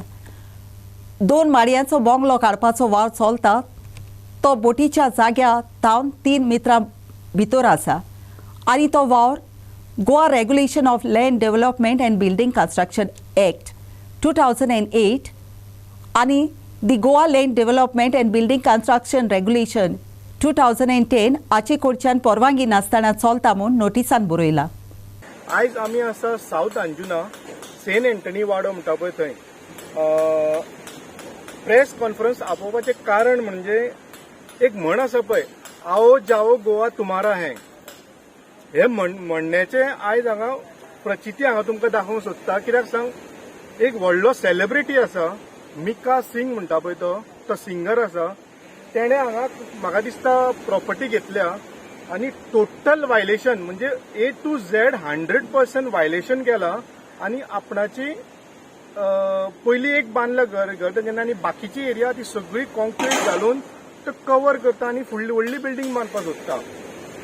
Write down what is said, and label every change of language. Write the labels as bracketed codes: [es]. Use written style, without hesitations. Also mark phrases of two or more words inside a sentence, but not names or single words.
[kok] 2 माळयांचो बंगलो काडपाचो वावर चलता तो बोटीच्या जाग्या तावन 3 मित्रां भितर आसा आनी तो वावर गोवा रेग्युलेशन ऑफ लँड डेव्हलपमेंट अँड बिल्डिंग कन्स्ट्रक्शन एक्ट 2008 आनी दी गोवा लँड डेव्हलपमेंट अँड बिल्डिंग कन्स्ट्रक्शन रेग्युलेशन 2010 हाचे कडच्यान परवानगी नासतना चलता म्हूण नोटिसान बरयला. आयज आमी आसा सावथ अंजुना सेंट एंटनी वाडो म्हणटा पळय थंय [en] press conference [kok] आपोवपाचें कारण म्हणजे एक म्हण आसा पळय [hi] आओ जाओ गोवा तुम्हारा है [kok] हे म्हणण्याचे आयज हांगा प्रचिती हांगा तुमकां दाखोवंक सोदता. कित्याक सांग एक व्हडलो सेलिब्रिटी आसा मिका सिंग म्हणटा पळय तो सिंगर आसा. तेणें हांगा म्हाका दिसता प्रॉपर्टी घेतल्या आनी [en] total violation [kok] म्हणजे [en] A to Z 100% violation [kok] केला आनी आपणाची पयली एक बांदला घर तेन्ना आनी बाकीची एरिया ती सगळी कॉन्क्रीट घालून कवर करता आनी फुडली व्हडली बिल्डींग बांदपाक सोदता.